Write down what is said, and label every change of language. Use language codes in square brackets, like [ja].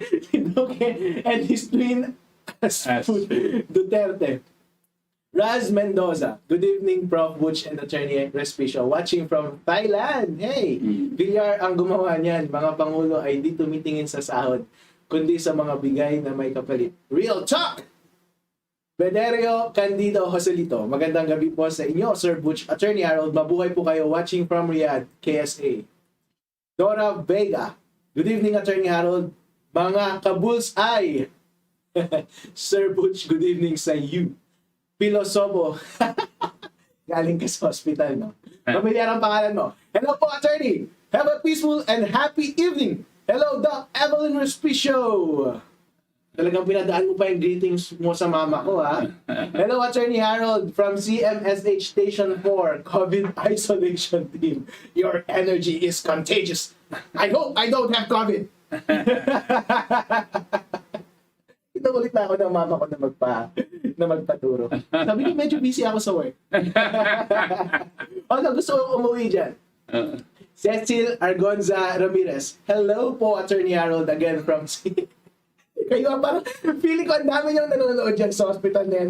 [en] Si Duque and his twin as Duterte. Raz Mendoza. Good evening, Prof. Butch and Attorney Respishow. Watching from Thailand. Hey! [tl] Villar ang gumawa niyan. Mga Pangulo ay di tumitingin sa sahod, kundi sa mga bigay na may kapalit. [en] Real talk! Bederio Candido Joselito. [tl] Magandang gabi po sa inyo, Sir Butch. Attorney Harold, mabuhay po kayo. [en] Watching from Riyadh, KSA. Dora Vega. Good evening, Attorney Harold. [tl] Mga kabulls-ay. Sir Butch, good evening sa you. Pilosopo. Galing ka sa hospital, no? Pamilyar ang pangalan mo. [en] Hello po, attorney. Have a peaceful and happy evening. Hello, Doc Evelyn Respicio. [tl] Talagang pinadaan mo pa yung greetings mo sa mama ko, ha? Hello, Attorney Harold from CMSH Station 4, COVID Isolation Team. [en] Your energy is contagious. I hope I don't have COVID. [tl] Ulit na ako ng mama ko na magpaturo. Sabi ko, medyo busy ako sa work. Gusto ko umuwi dyan. Cecil Argonza Ramirez. Hello po, Attorney Harold, again from Kayo, parang feeling ko ang dami niyong nanonood dyan sa hospital na yan.